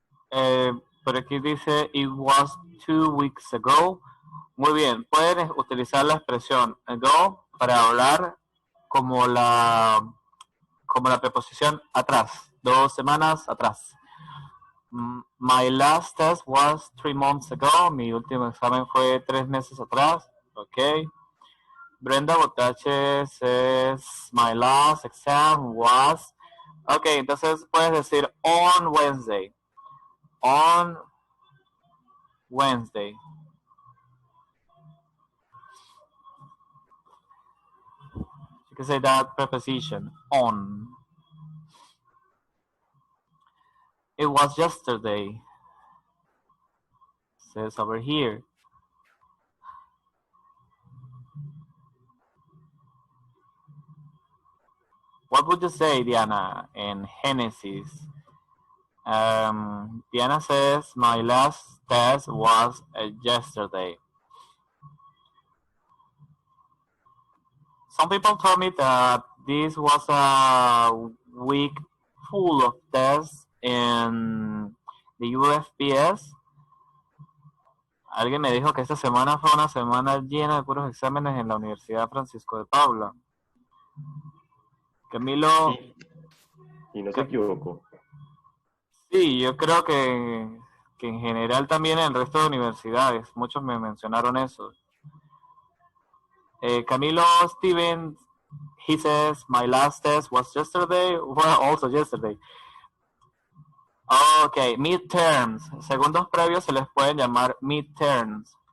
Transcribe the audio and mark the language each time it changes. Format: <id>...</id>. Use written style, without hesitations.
<es>Pero aquí dice,</es> <en>it was 2 weeks ago.</en> <es>Muy bien, pueden utilizar la expresión ago para hablar como la preposición atrás, 2 semanas atrás.</es> <en>My last test was 3 months ago.</en> <es>Mi último examen fue 3 meses atrás. Ok.</es> <en>Brenda Botache says, my last exam was...</en> <es>Ok, entonces puedes decir</es> <en>on Wednesday. On Wednesday. You can say that preposition, on. It was yesterday. Says over here. What would you say, Diana, in Genesis? Diana says, my last test was yesterday. Some people told me that this was a week full of tests in the UFPS.</en> <es>Alguien me dijo que esta semana fue una semana llena de puros exámenes en la Universidad Francisco de Paula. Camilo... Y no se equivocó. Sí, yo creo que en general también en el resto de universidades, muchos me mencionaron eso.</es> <en>Camilo Stevens, he says, my last test was yesterday, well, also yesterday. Ok, midterms.</en> <es>Segundos previos se les pueden llamar midterms.</es>